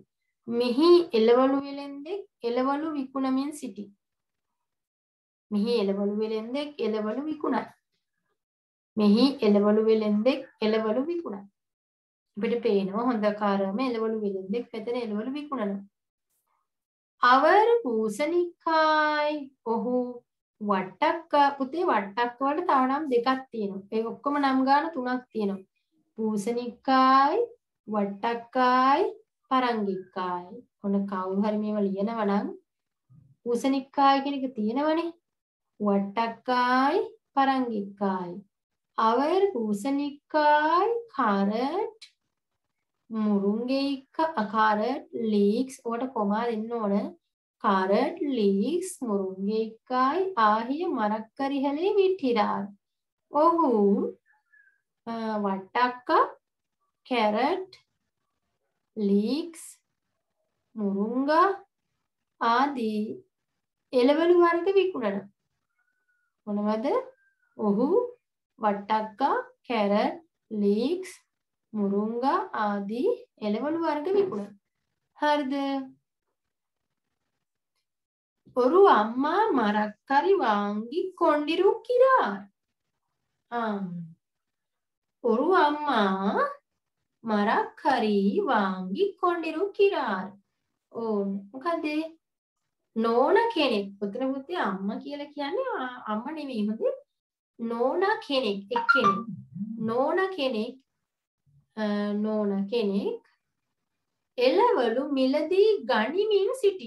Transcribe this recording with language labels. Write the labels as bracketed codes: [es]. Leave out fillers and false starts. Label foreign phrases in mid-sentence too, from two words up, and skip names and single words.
[si] මෙහි එළවලු වෙලෙන්දේ එළවලු විකුණමින් සිටි. මෙහි එළවලු වෙලෙන්දෙක් එළවලු විකුණයි. මෙහි එළවලු වෙලෙන්දෙක් එළවලු විකුණයි. අපිට පේනවා හොඳකාරම එළවලු වෙලෙන්දෙක් මෙතන එළවලු විකුණනවා. [ta] அவர் பூசணிக்காய் [si] ඔහු වට්ටක්ක පුතේ වට්ටක්ක වලට තව නම් දෙකක් තියෙනවා. ඒක ඔක්කොම නම් ගාන තුනක් තියෙනවා. பூசணிக்காய் වට්ටක්කායි පරංගික්කායි. ඔන්න කවුරු හරි මේව ලියනවා නම් பூசணிக்காய் කියන එක තියෙනවනේ. වට්ටක්කායි පරංගික්කායි. [ta] அவர் பூசணிக்காய் [si] carrot මුරුංගෙයික්ක [en] carrot leeks [si] ඔකට කොමා දෙන්න ඕන. [en] carrot leeks [si] මුරුංගෙයික්කායි ආහිය [ta] மரக்கறிகளை விற்கிறார். [si] ඔහු වට්ටක්ක [en] carrot leeks [si] මුරුංගා ආදී එළවලු වර්ග විකුණනවා. මොනවද? ඔහු වට්ටක්කා [en] carrot leeks [si] මුරුංගා ආදී එළවලු වර්ග විකුණනවා. හරිද? [ta] ஒரு அம்மா மரக்கறி வாங்கி கொண்டிருக்கிறார். ஒரு அம்மா மரக்கறி வாங்கி கொண்டிருக்கிறார். [si] මොකද නෝනා කෙනෙක්. පුතේ පුතේ අම්මා කියලා කියන්නේ අම්මා නෙමෙයි හොඳේ. නෝනා කෙනෙක් එක්කෙනෙක්. නෝනා කෙනෙක් එළවලු මිලදී ගනිමින් සිටි.